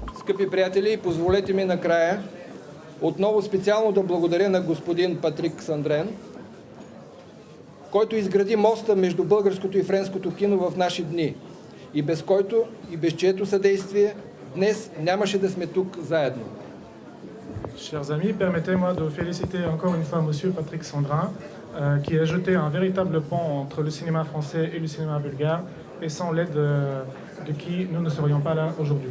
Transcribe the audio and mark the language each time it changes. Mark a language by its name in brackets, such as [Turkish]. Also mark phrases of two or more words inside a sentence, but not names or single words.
[Bulgarian] Скъпи приятели, позволете ми накрая отново специално да благодаря на господин Патрик Сандрен, който изгради моста между българското и френското кино в наши дни и без който и без чието съдействие днес нямаше да сме тук заедно. [French] Chers amis, permettez-moi de féliciter encore une fois Monsieur Patrick Sandrin, qui a jeté un véritable pont entre le cinéma français et le cinéma bulgare, et sans l'aide de qui nous ne serions pas là aujourd'hui.